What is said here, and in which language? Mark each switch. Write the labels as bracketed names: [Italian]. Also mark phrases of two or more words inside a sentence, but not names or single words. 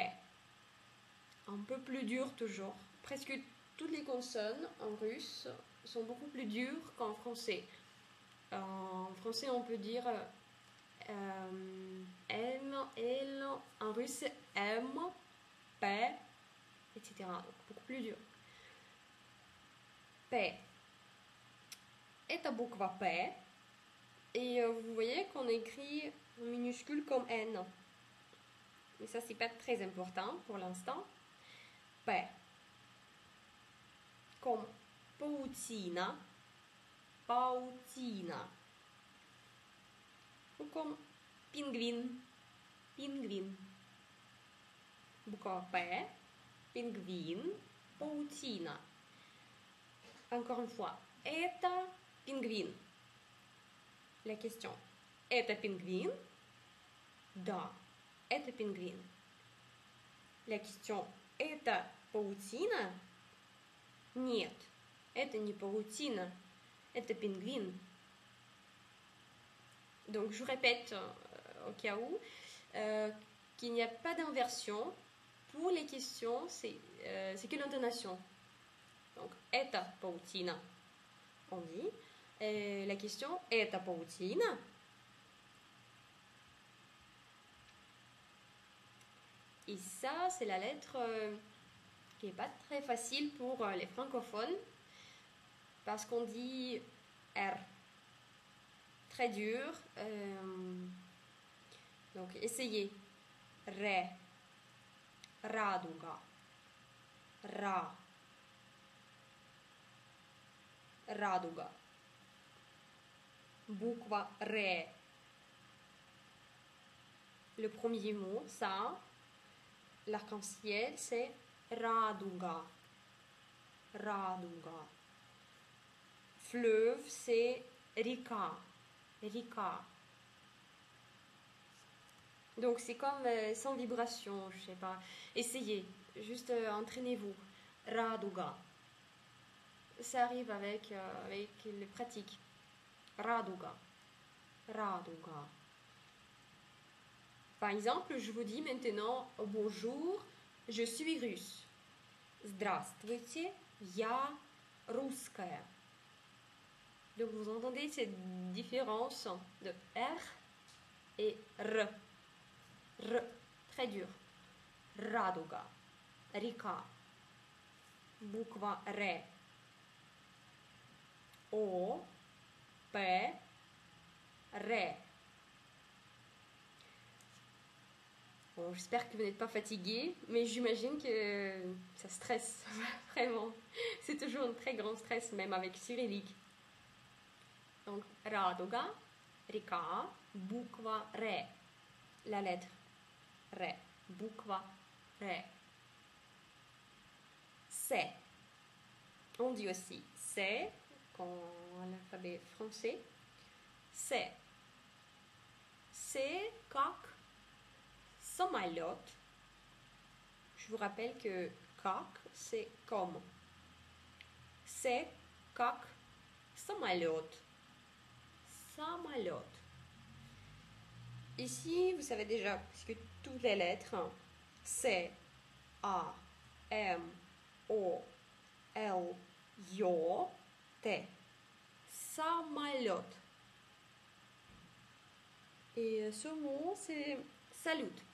[French] Un peu plus dur toujours. Presque toutes les consonnes en russe sont beaucoup plus dures qu'en français. En français, on peut dire M, L, en russe, M, P, etc. Donc, beaucoup plus dur. P. [Russian] Это буква P. [French] Et vous voyez qu'on écrit en minuscule comme N. Mais ça, c'est pas très important pour l'instant. P. Comme паутина. [Russian] Паутина. [French] Ou comme пингвин. [Russian] Пингвин. Буква P. Пингвин. Паутина. [French] Encore une fois. [Russian] Это пингвин. [French] La question. [Russian] Это пингвин? Да. Это пингвин. [French] La question. [Russian] Это паутина? Нет. Это не паутина. Это пингвин. [French] Donc je répète au cas où qu'il n'y a pas d'inversion. Pour les questions, c'est que l'intonation. Donc [Russian] это паутина, [French] on dit. Et la question, [Russian] это паутина? [French] Et ça, c'est la lettre qui n'est pas très facile pour les francophones. Parce qu'on dit R. Très dur. Donc, essayez. Ré. [Russian] Радуга. Ra. Радуга. Буква Р. [French] Le premier mot, ça. L'arc-en-ciel, c'est радуга. Raduga. Fleuve, c'est rika. Rika. Donc c'est comme sans vibration, je sais pas. Essayez, juste entraînez-vous. Raduga. Ça arrive avec les pratiques. Raduga. Raduga. Par exemple, je vous dis maintenant bonjour, je suis russe. [Russian] Здравствуйте, я русская. [French] Donc vous entendez cette différence de R et R. R, très dur. [Russian] Радуга, Река, буква Р. [French] O, P, R. Bon, j'espère que vous n'êtes pas fatigué, mais j'imagine que ça stresse, vraiment. C'est toujours un très grand stress, même avec cyrillique. Donc, [Russian] Радуга, Река, буква Р. [French] La lettre R. [Russian] Буква Р. [French] C'est. On dit aussi c'est, quand l'alphabet français. C'est. C'est [Russian] как самолет. [French] Je vous rappelle que как, c'est comme. C'est [Russian] как самолет. Самолет. [French] Ici, vous savez déjà, puisque toutes les lettres, C, A, M, O, L, Ё, T. Самолет. Et ce mot, c'est salut.